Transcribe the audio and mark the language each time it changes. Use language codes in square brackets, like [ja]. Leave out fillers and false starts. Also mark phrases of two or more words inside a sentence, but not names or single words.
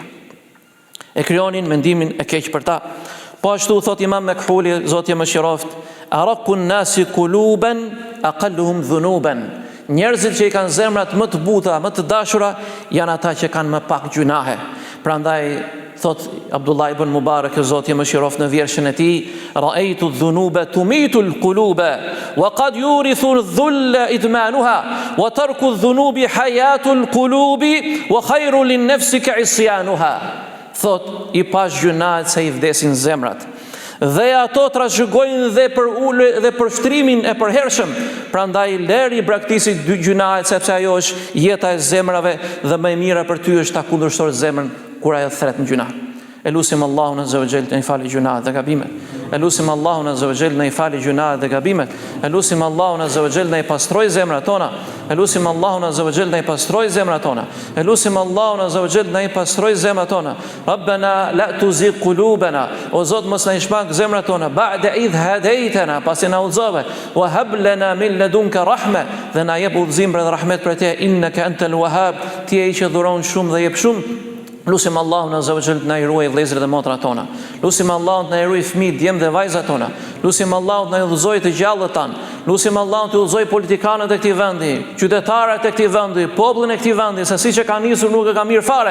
[sq] E krijonin mendimin e keq për ta. Po ashtu thot Imam Mekhuli, Zoti më shiroft, [ar] أرق الناس قلوبا أقلهم ذنوبا. [sq] Njerëzit që i kanë zemrat më të buta, më të dashura, janë ata që kanë më pak gjunahe. Prandaj thot Abdullah ibn Mubarak, Zoti më shiroft, në vjershën e tij, [ar] رأيت الذنوب تميت القلوب وقد يورث الذل إدمانها وترك الذنوب حياة القلوب وخير لنفسك عصيانها. [sq] Thot i pas gjunahet se i vdesin zemrat, dhe ato trashëgojnë dhe për ulë dhe për shtrimin e përhershëm. Prandaj leri braktisit dy gjunahet, sepse ajo është jeta e zemrave dhe më e mira për ty është ta kundërshtor zemrën kur ajo thret në gjuna. Elusim Allahun [ar] عز وجل [sq] të na falë gjunahet dhe gabimet. Elusim Allahun [ar] عز وجل [sq] na i falë gjunahet dhe gabimet. Elusim Allahun [ar] عز وجل [sq] na i pastroj zemrat tona. Elusim Allahun [ar] عز وجل [sq] na i pastroj zemrat tona. Elusim Allahun [ar] عز وجل [sq] na i pastroj zemrat tona. [ar] ربنا لا تزغ قلوبنا, [sq] o Zot mos na i shmak zemrat tona, [ar] بعد إذ هديتنا, [sq] pasi na udhëzove, [ar] وهب لنا من لدنك رحمة, [sq] dhe na jep udhëzim dhe rahmet për te, [ar] إنك أنت الوهاب, [sq] ti je i që dhuron shumë dhe jep shumë. Lusim Allahun azza wa jall të na i ruaj vëllezërit dhe motrat tona. Lusim Allahun të na i ruaj fëmijët, djemt dhe vajzat tona. Lusim Allahun të na i udhëzojë të gjallët tan. Lusim Allahun të udhëzojë politikanët e këtij vendi, qytetarët e këtij vendi, popullin e këtij vendi, se siç e ka nisur nuk e ka mirë fare.